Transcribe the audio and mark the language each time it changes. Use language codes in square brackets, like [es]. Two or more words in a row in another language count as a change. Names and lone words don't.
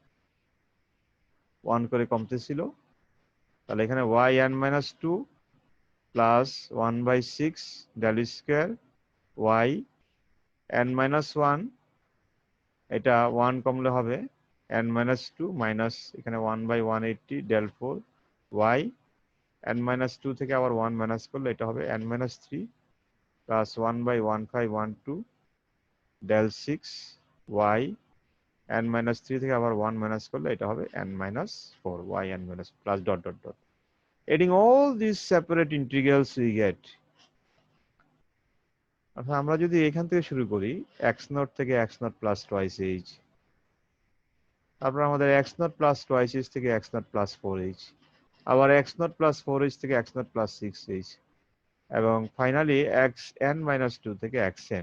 [bn] 1 করে কমতেছিল, তাহলে এখানে yn-2 প্লাস 1/6 [en] del square y n minus 1 [bn] এটা 1 কমলে হবে [en] n minus 2 [bn] মাইনাস এখানে [en] 1/180 del 4 y n minus 2 [bn] থেকে আবার 1 মাইনাস করলে এটা হবে [en] n minus 3 [bn] প্লাস [en] 1/1512 del 6 y n minus 3 [bn] থেকে আবার 1 মাইনাস করলে এটা হবে [en] n minus 4 y n minus plus dot dot dot. Adding all these separate integrals we get. [bn] আচ্ছা আমরা যদি এখান থেকে শুরু করি [en] x naught [bn] থেকে [en] x naught plus twice h, [bn] তারপর আমাদের [en] x naught plus twice h [bn] থেকে [en] x naught plus 4h, [bn] আবার [en] x naught plus 4h [bn] থেকে [en] x naught plus 6h, [bn] এবং ফাইনালি [en] xn minus 2 [bn] থেকে xn।